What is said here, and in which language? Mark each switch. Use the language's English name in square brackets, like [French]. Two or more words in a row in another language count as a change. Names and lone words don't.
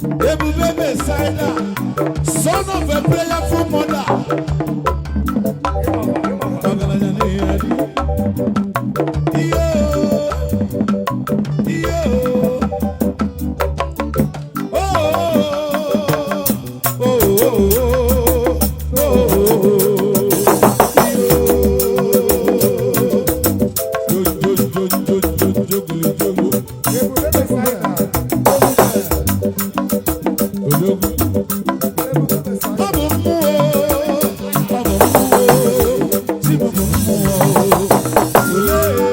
[Igbo] Ebube Mesaila, [English] son of a prayerful mother. [Igbo] Ọgaranya na-eri. Iyo. Iyo. Oh, oh, oh, oh, oh, oh, oh. Jo, jo, jo, jo, jo, jo, jo, jo. Ebube Messiah. Odogwu. Ebube Messiah. Ọ bụ mmụọ, ọ bụ mmụọ, chi m bụ mmụọ. Olee?